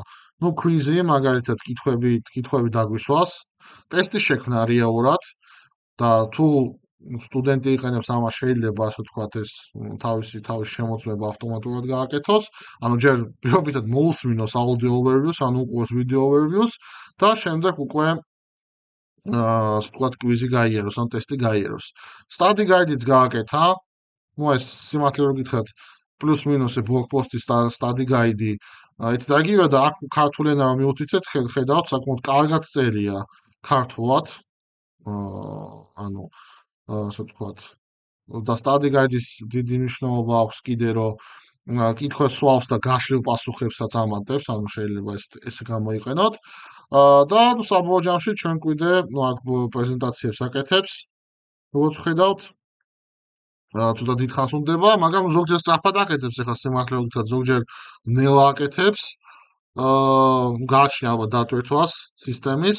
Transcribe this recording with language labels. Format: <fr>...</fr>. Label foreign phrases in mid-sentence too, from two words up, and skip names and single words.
<ka>ნუ კვიზი, მაგალითად კითხვები დაგვისვას, ტესტის შექმნა რეალურად და თუ სტუდენტი იყენებს ამას შეიძლება ასე ვთქვათ ეს თავისი შემოწმება ავტომატურად გააკეთოს, ანუ ჯერ პირობითად მოусმინოს</ka> <en>audio overviews,</en> <ka>ანუ უყუროს</ka> <en>video overviews</en> <ka>და შემდეგ უკვე ასე ვთქვათ კვიზი გაიაროს, ან ტესტი გაიაროს.</ka> <en>Study guide-</en> <ka>იც გააკეთა, ნუ ეს სიმართლე რომ გითხრათ, პლუს მინუსი ბლოგპოსტის</ka> <en>study guide-</en> <ka>ი, აი და იგივე და აქ ქართული ენა მივუთითეთ, ხედავთ საკმაოდ კარგად წერია ქართულად, ანუ ასე ვთქვათ, და</ka> <en>study guide-</en> <ka>ის დიდი მნიშვნელობა აქვს კიდე, რომ კითხვებს სვავს და გაშლილ პასუხებსაც ამატებს, ანუ შეიძლება ესე გამოიყენოთ. და ნუ საბოლოო ჯამში ჩვენ კიდე ნუ აქ პრეზენტაციებს აკეთებს, როგორც ხედავთ, ცოტა დიდხანს უნდება, მაგრამ ზოგჯერ სწრაფად აკეთებს, ახლა სიმართლე რომ გითხრათ, ზოგჯერ ნელა აკეთებს, გააჩნია ალბათ დატვირთვას სისტემის.</ka>